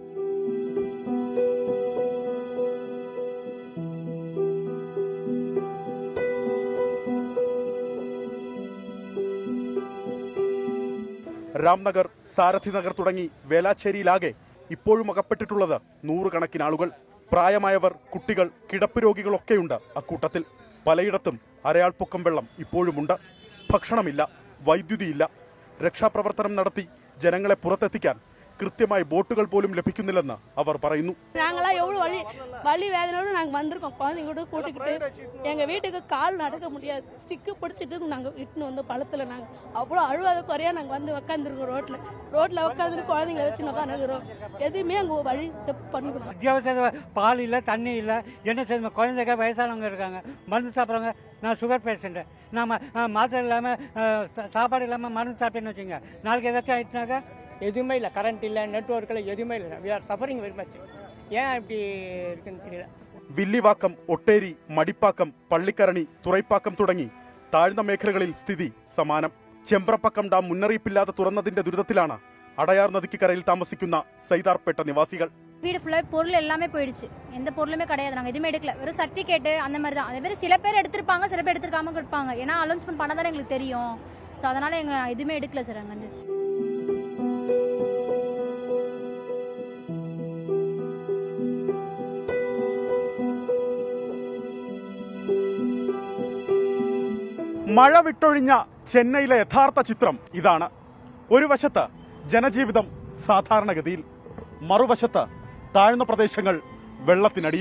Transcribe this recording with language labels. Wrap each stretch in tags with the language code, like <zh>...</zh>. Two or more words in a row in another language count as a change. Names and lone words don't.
<ml>രാംനഗർ, സാരഥി നഗർ തുടങ്ങി വേലാച്ചേരിയിലാകെ ഇപ്പോഴും അകപ്പെട്ടിട്ടുള്ളത് നൂറുകണക്കിന് ആളുകൾ. പ്രായമായവർ, കുട്ടികൾ, കിടപ്പ് രോഗികളൊക്കെയുണ്ട് അക്കൂട്ടത്തിൽ. പലയിടത്തും അരയാൾപ്പൊക്കം വെള്ളം ഇപ്പോഴുമുണ്ട്. ഭക്ഷണമില്ല, വൈദ്യുതിയില്ല. രക്ഷാപ്രവർത്തനം നടത്തി ജനങ്ങളെ പുറത്തെത്തിക്കാൻ കൃത്യമായി ബോട്ടുകൾ പോലും ലഭിക്കുന്നില്ലെന്ന് അവർ പറയുന്നു.</ml> <ta>நாங்களாம் எவ்வளோ வலி வேதனையோடு நாங்கள் வந்திருக்கோம். குழந்தைங்களோட கூட்டிக்கிட்டு எங்கள் வீட்டுக்கு கால் நடக்க முடியாது. ஸ்டிக்கு பிடிச்சிட்டு நாங்கள் இட்டுன்னு வந்து பழத்தில் நாங்கள் அவ்வளோ அழுவாத குறையாக நாங்கள் வந்து உட்காந்துருக்கோம். ரோட்டில் உட்காந்துட்டு குழந்தைங்களை வச்சு உட்காந்துக்கிறோம். எதுவுமே அங்கே வழி ஸ்டெப் பண்ணுறோம். அத்தியாவசிய பால் இல்லை, தண்ணி இல்லை. என்ன செய்யணும்? குழந்தைங்க, வயசானவங்க இருக்காங்க, மருந்து சாப்பிட்றவங்க. நான்</ta> <en>sugar patient.</en> <ta>நான் மாத்திரை இல்லாமல் சாப்பாடு இல்லாமல் மருந்து சாப்பிட்டேன்னு வச்சுங்க, நாளைக்கு ஏதாச்சும் ஆயிடுச்சுனாக்கா எதுவுமே இல்லை. கரண்ட் இல்லை, நெட்வொர்க் இல்லை, எதுவுமே இல்லை.</ta> <en>We are suffering very much.</en> <ta>ஏன் இப்படி இருக்குன்னு தெரியல.</ta> <ml>വില്ലിവാക്കം, ഒട്ടേരി, മടിപ്പാക്കം, പള്ളിക്കരണി, തുറൈപ്പാക്കം തുടങ്ങി താഴ്ന്ന മേഖലകളിൽ സ്ഥിതി സമാനം. ചെമ്പ്രപ്പക്കം ഡാം മുന്നറിയിപ്പില്ലാതെ തുറന്നതിന്റെ ദുരിതത്തിലാണ് അടയാർ നദിക്ക് കരയിൽ താമസിക്കുന്ന സൈതാർപേട്ട നിവാസികൾ.</ml> <ta>வீடு ஃபுல்லாக பொருள் எல்லாமே போயிடுச்சு. எந்த பொருளுமே கிடையாது. நாங்கள் எதுவுமே எடுக்கல. வெறும் சர்டிஃபிகேட்டு அந்த மாதிரி தான். அதே மாதிரி சில பேர் எடுத்திருப்பாங்க, சில பேர் எடுத்துருக்காம கொடுப்பாங்க. ஏன்னா அலௌன்ஸ்மெண்ட் பண்ண தானே எங்களுக்கு தெரியும். ஸோ அதனால் எங்கள் எதுவுமே எடுக்கல சார். அங்கே வந்து</ta> <ml>മഴ വിട്ടൊഴിഞ്ഞ ചെന്നൈയിലെ യഥാർത്ഥ ചിത്രം ഇതാണ്. ഒരു വശത്ത് ജനജീവിതം സാധാരണഗതിയിൽ, മറുവശത്ത് താഴ്ന്ന പ്രദേശങ്ങൾ വെള്ളത്തിനടിയിൽ.</ml>